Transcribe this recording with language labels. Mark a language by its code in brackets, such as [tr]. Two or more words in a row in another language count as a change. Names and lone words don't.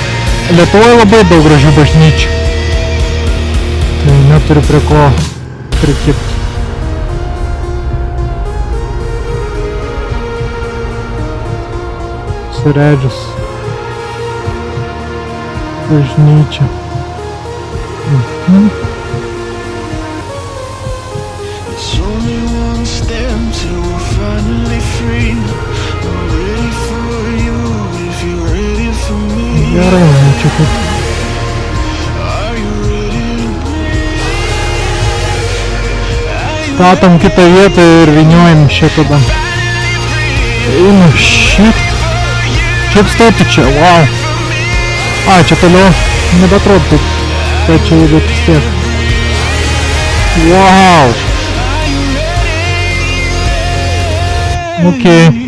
[lt] Lietuvoje labai daug gražių bažnyčių. Tai neturiu prie ko prikibti. Suredžius. Bažnyčia. [en] It's only one step till we're finally free. I'm ready for you if you're ready for me. [lt] Gerai, čia kaip. [en] Are you ready to breathe? [lt] Statom kitą vietą ir vyniojam šitą. Einu šit. Šiaip stoti čia, wow. A, čia toliau nebeatrodo taip. Tai čia bet vis tiek. Wow. Okei.